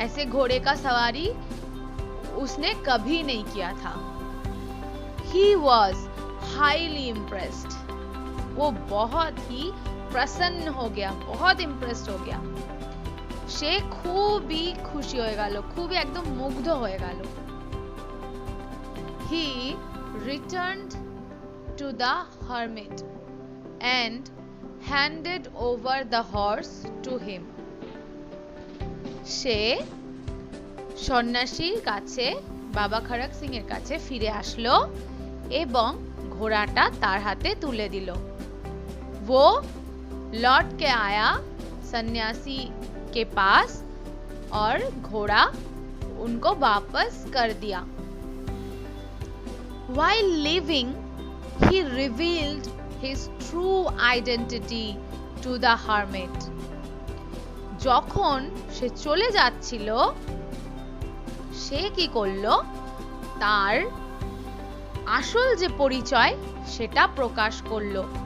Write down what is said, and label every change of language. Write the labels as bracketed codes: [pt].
[hi] ऐसे घोड़े का सवारी उसने कभी नहीं किया था। [en] He was highly impressed. [hi] वो बहुत ही प्रसन्न हो गया, बहुत इम्प्रेस्ड हो गया। [bn] সে খুবই খুশি হয়ে গেল, খুবই একদম মুগ্ধ হয়ে গেল। [en] He returned to the hermit and handed over the horse to him. [bn] সে সন্ন্যাসীর কাছে বাবা খড়ক সিং এর কাছে ফিরে আসলো এবং ঘোড়াটা তার হাতে তুলে দিল। [hi] वो लौट के आया सन्यासी के पास और घोड़ा उनको वापस कर दिया। [en] While leaving, he revealed his true identity to the hermit. [bn] যখন সে চলে যাচ্ছিল সে কি করলো, তার আসল যে পরিচয় সেটা প্রকাশ করলো।